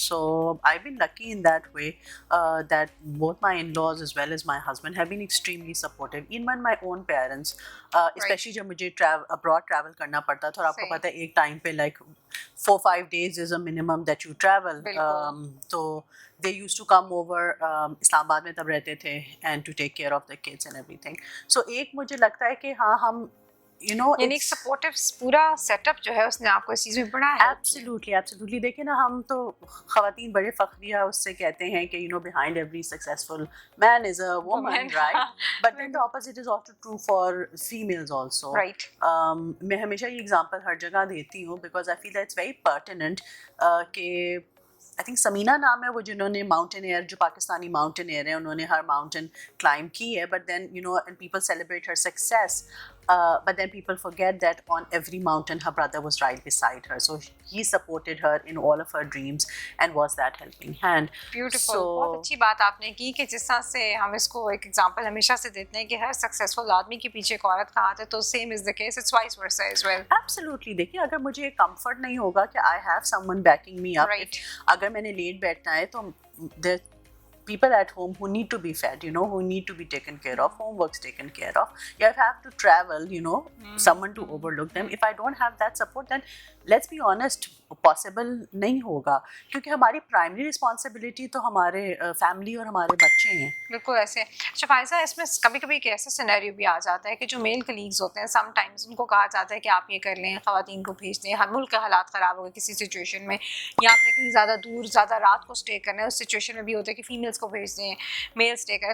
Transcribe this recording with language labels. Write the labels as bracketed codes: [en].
[en] So I been lucky in that way that both my in laws as well as my husband have been extremely supportive. Even my own parents, especially [ur] جب مجھے abroad travel کرنا پڑتا تھا، اور آپ کو پتہ ہے ایک ٹائم پہ like [en] 4-5 days is a minimum that you travel. So they used to come over [ur] اسلام آباد میں تب رہتے تھے [en] and to take care of the kids and everything. [ur] So ایک مجھے لگتا ہے کہ ہاں ہم یعنی ایک سپورٹیو پورا سیٹ اپ جو ہے اس نے آپ کو اس چیز میں بڑا ہے. [en] Absolutely. [ur] دیکھیں نا، ہم تو خواتین بڑے فخریہ اس سے کہتے ہیں کہ [en] behind every successful man is a woman, right? But then the opposite is also true for females also. Right. [ur] میں ہمیشہ یہ ایگزامپل ہر جگہ دیتی ہوں [en] because I feel that it's very pertinent [ur] کہ [en] I think [ur] سمینا نام ہے وہ جنہوں نے ماؤنٹین ایئر، جو پاکستانی ماؤنٹین ایئر ہیں، انہوں نے ہر ماؤنٹین کلائم کی ہے. [en] But then and people celebrate her success. But then people forget that on every mountain her brother was right beside her, so he supported her in all of her dreams and was that helping hand. Beautiful. [ur] بہت اچھی بات آپ نے کی کہ جس طرح سے ہم اس کو ایک ایگزامپل ہمیشہ سے دیتے ہیں کہ ہر سکسیزفل آدمی کے پیچھے ایک عورت کا ہاتھ ہے، تو [en] Same is the case, it's vice versa as well. Absolutely. [ur] دیکھیے اگر مجھے کمفرٹ نہیں ہوگا کہ [en] I have someone backing me up, [ur] اگر میں نے لیٹ بیٹھنا ہے تو [en] people at home who need to be fed, who need to be taken care of, homework's taken care of. You have to travel, someone to overlook them. If I don't have that support, then let's be honest [ur] possible نہیں ہوگا کیونکہ ہماری primary responsibility تو ہمارے family اور ہمارے بچے ہیں. بالکل ایسے. اچھا فائزہ, اس میں کبھی کبھی ایک ایسا سینیریو بھی آ جاتا ہے کہ جو میل کلیگز ہوتے ہیں سم ٹائمز ان کو کہا جاتا ہے کہ آپ یہ کر لیں, خواتین کو بھیج دیں, ہر ملک کے حالات خراب ہو گئے کسی سچویشن میں, یا آپ نے کہیں زیادہ دور زیادہ رات کو اسٹے کرنا ہے, اس سچویشن میں بھی ہوتا ہے کہ فیمیلس کو بھیج دیں, میل اسٹے کریں.